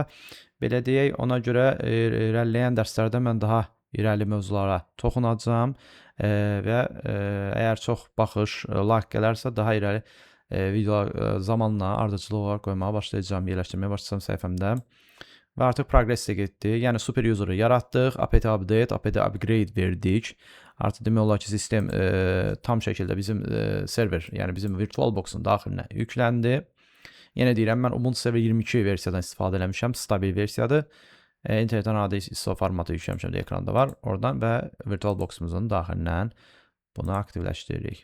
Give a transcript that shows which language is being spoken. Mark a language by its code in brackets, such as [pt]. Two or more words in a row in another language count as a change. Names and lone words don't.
[az] Belə deyək, ona görə irəliləyən dərslərdə mən daha irəli mövzulara toxunacağam və əgər çox baxış, like gələrsə, daha irəli videolar zamanla ardıcılı olaraq qoymağa başlayacağam, yerləşdirməyə başlayacağam səhifəmdə. Və artıq progress də getdi. Yəni [en] super user'ı [az] yaratdıq, [en] apt update, apt upgrade [az] verdik. Artıq demək olar ki, sistem tam şəkildə bizim server, yəni bizim VirtualBox-un daxilinə yükləndi. Yenə deyirəm, mən Ubuntu server 22 versiyadan istifadə eləmişəm, stabil versiyadır. İnternetdən adi ISO formatı yükləmişəm deyə ekranda var. Oradan və VirtualBox-umuzun daxilindən bunu aktivləşdiririk.